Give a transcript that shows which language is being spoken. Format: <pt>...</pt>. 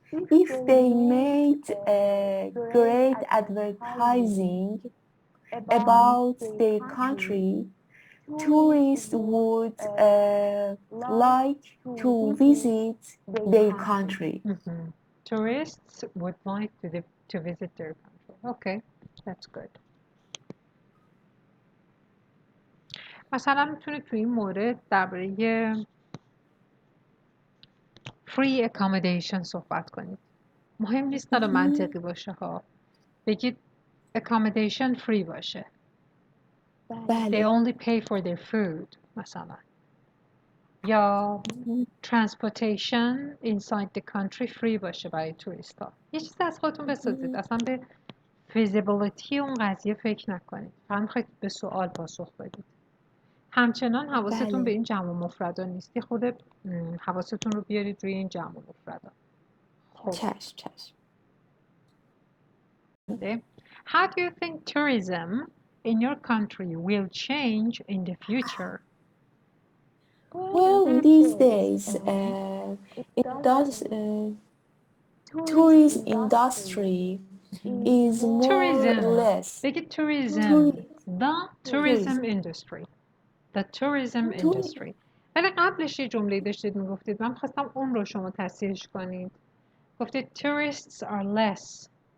<en>If they made great advertising about their country, tourists would like to visit their country. Tourists would like to visit their country. Okay, that's good.</en> <fa>مثلا میتونید توی این مورد درباره free accommodation صحبت کنید. مهم نیست داره منطقی باشه ها. بگید accommodation free باشه.</fa> <en>They only pay for their food</en> <fa>مثلا. یا</fa> <en>transportation inside the country</en> <fa>free باشه برای توریست ها. یه چیز از خودتون بسازید. اصلا به feasibility اون قضیه فکر نکنید. فقط میخواید به سوال پاسخ بدید. همچنان حواستون به این جمع و مفردا نیست. یه خود حواستون رو بیارید روی این جمع و مفردا. چشم.</fa> <en>How do you think tourism in your country will change in the future? Well, these days, it does. Tourism industry is more or less.</en> <fa>بگید tourism.</fa> <en>The tourism industry. The tourism industry.</en> <fa>ولی قبلش یه جمله داشتید میگفتید. من خواستم اون رو شما تصحیحش کنید. گفتید</fa> <en>tourists are less.</en>